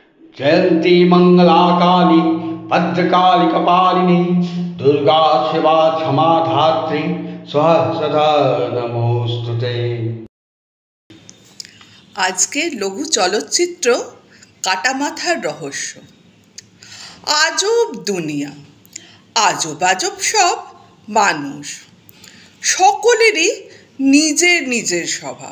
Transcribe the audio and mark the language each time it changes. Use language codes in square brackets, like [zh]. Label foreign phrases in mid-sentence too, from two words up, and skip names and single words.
[sa] जयंती मंगला काली भद्रकाली कपालिनी दुर्गा शिवा क्षमा धात्री सदा नमोस्तुते। [bn] আজকে লঘু চলচ্চিত্র কাটা মাথার রহস্য। আজব দুনিয়া, আজব আজব সব মানুষ, সকলেরই নিজের নিজের স্বভাব।